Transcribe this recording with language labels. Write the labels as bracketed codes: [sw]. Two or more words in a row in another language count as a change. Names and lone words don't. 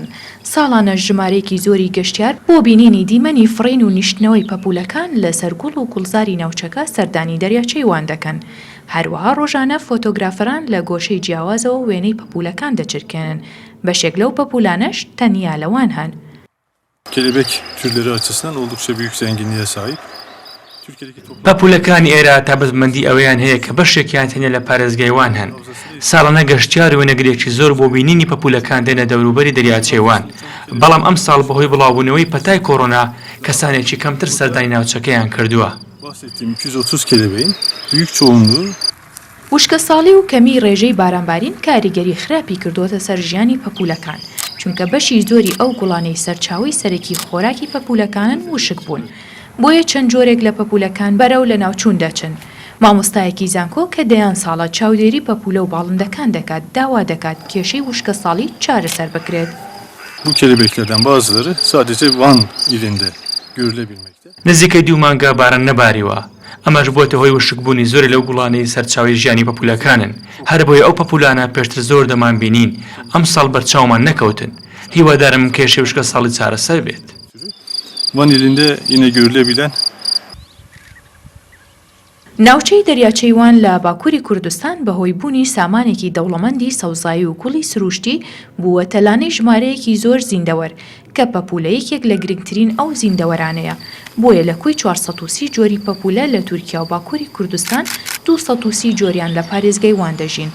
[ckb] ساڵانە ژمارەیەکی زۆری گەشتیار بۆ بینینی دیمەنی فڕین و نیشتنەوەی پەپولەکان لە سەرگوڵ و گوڵزاری ناوچەکە سەردانی دەریاچەی وان دەکەن. هەروەها ڕۆژانە فۆتۆگرافەران لە گۆشەی جیاوازەوە وێنەی پەپولەکان دەچرکێنن. بەشێک لەو پەپولانەش تەنیا لەوان هەن. [tr] Kelebek türleri açısından oldukça büyük zenginliğe sahip. [ckb] پەپولەکانی ئێرە تابەتمەندی ئەوەیان هەیە کە بەشێکیان تەنیا لە پارێزگایوان هەن. ساڵانە گەشتیار و وێنەگرێکی زۆر بۆ بینینی پەپولەکان دێنە دەوروبەری دەریاچەیوان. بەڵام ئەم ساڵ بەهۆی بڵاوبوونەوەی پەتای کۆڕۆنا کەسانێکی کەمتر سەردانی ناوچەکەیان کردووە. [tr] Bahsettiğim 230 kelebeğin büyük çoğunluğu [ckb] وشکە ساڵی و کەمی ڕێژەی بارانبارین کاریگەری خراپی کردوتە سەر ژیانی پەپولەکان چونکە بەشی زۆری ئەو گوڵانەی سەرچاوی سەرەکی خۆراکی پەپولەکانن وشک بوون. بۆیە چەند جۆرێک لە پەپولەکان بەرەو لە ناوچوون دەچن. مامۆستایەکی زانکۆ کە دەیان ساڵە چاودێری پەپولە و باڵندەکان دەکات داوا دەکات کێشەی وشکە ساڵی چارەسەر بکرێت. [tr] bu kelebeklerden bazıları sadece Van ilinde görülebilmekte. [ckb] نزیکەی 2 مانگە باران نەباریوە. ئەمەش بۆتە هۆی وشکبوونی زۆر لەو گوڵانەی سەرچاوی ژیانی پەپولەکانن. هەر بۆیە ئەو پەپولانە پێشتر زۆر دەمان بینین ئەم ساڵ بەرچاومان نەکەوتن. هیوادارم کێشەی وشکە ساڵی چارەسەر بێت. [tr] Van ilinde yine görülebilen [ckb] ناوچەی دەریاچەی وان لە باکووری کوردستان بەهۆی بوونی سامانێکی دەوڵەمەندی سەوزایی و کوڵی سروشتی بووە تەلانەی ژمارەیەکی زۆر زیندەوەر کە پەپولەیەکێک لە گرنگترین ئەو زیندەوەرانەیە. بۆیە لە کوی 430 جۆری پەپولە لە تورکیا و باکووری کوردستان 230 جۆریان لە پارێزگای وان دەژین.